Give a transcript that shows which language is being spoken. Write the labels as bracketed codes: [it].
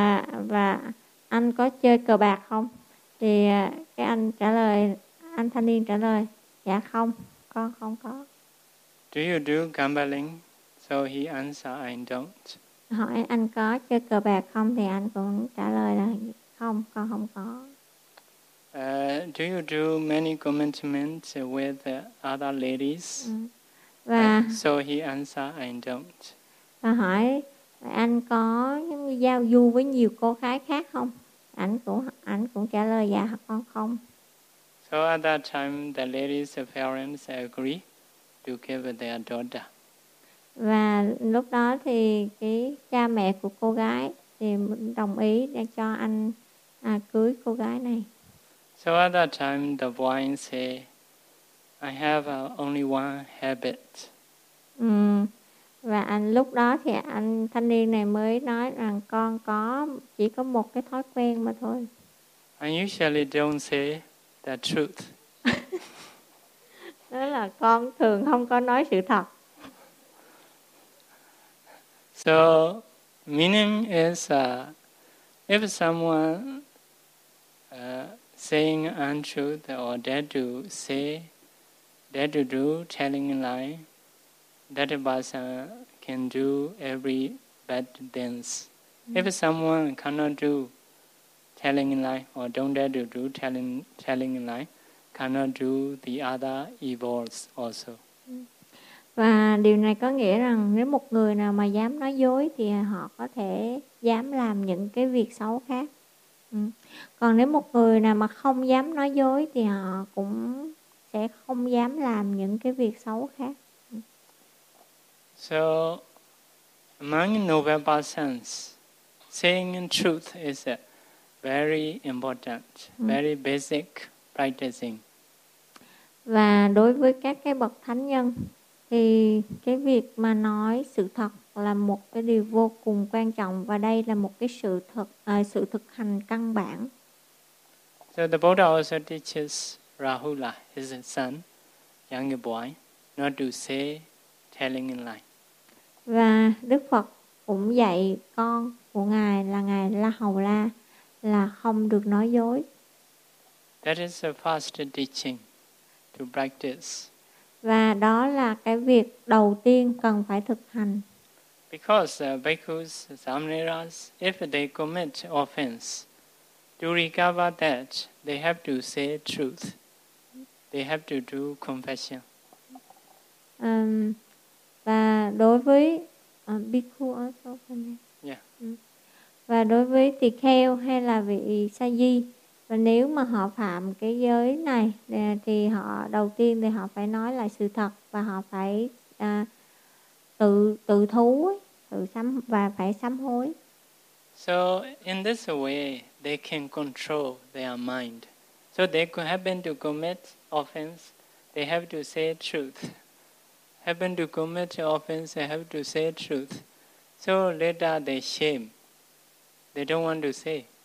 [vi] Và anh có chơi cờ bạc không? Thì cái anh trả lời, anh thanh niên trả lời, dạ không, con không có. [en] Do you do gambling? So he answered, I don't. [vi] Hỏi anh có chơi cờ bạc không? Thì anh cũng trả lời là không, con không có. [en] Do you do many commitments with other ladies? [vi] Và [en] so he answered, I don't. [vi] Và hỏi anh có giao du với nhiều cô gái khác không? Anh cũng trả lời dạ con không. [en] So at that time the lady's parents agree to give their daughter. [vi] Và lúc đó thì cái cha mẹ của cô gái thì đồng ý để cho anh cưới cô gái này. [en] So at that time the boy say, I have only one habit. [vi] Và anh lúc đó thì anh thanh niên này mới nói rằng con có chỉ có một cái thói quen mà thôi. [en] I usually don't say the truth. [vi] Đó là con thường không có nói sự thật. [en] So meaning is if someone saying untruth or dare to say, dare to do, telling a lie, that person can do every bad things. If someone cannot do telling a lie or don't dare to do telling a lie, cannot do the other evils also. [vi] Và điều này có nghĩa rằng nếu một người nào mà dám nói dối thì họ có thể dám làm những cái việc xấu khác. Còn nếu một người nào mà không dám nói dối thì họ cũng sẽ không dám làm những cái việc xấu khác. [en] So, among noble persons, saying truth is very important, very basic practicing. [vi] Và đối với các cái bậc thánh nhân thì cái việc mà nói sự thật là một cái điều vô cùng quan trọng và đây là một cái sự thực hành căn bản. [en] So the Buddha also teaches Rahula, his son, younger boy, not to say telling a lie. [vi] Và Đức Phật cũng dạy con của ngài là ngài Lahaula là không được nói dối. [en] That is the first teaching to practice. [vi] Và đó là cái việc đầu tiên cần phải thực hành. [en] Because bhikkhus, samaneras, if they commit offense, to recover that, they have to say truth. They have to do confession. [vi] Và đối với bhikkhu [en] also. Yeah. [vi] Và đối với tỳ kheo hay là vị sa di, và nếu mà họ phạm cái giới này thì họ đầu tiên thì họ phải nói lại sự thật và họ phải tự thú tự sám và phải sám hối. [en] So in this way they can control their mind. So they could happen to commit offense, they have to say truth. Happen to commit offense, they have to say truth. So later they shame. They don't want to say.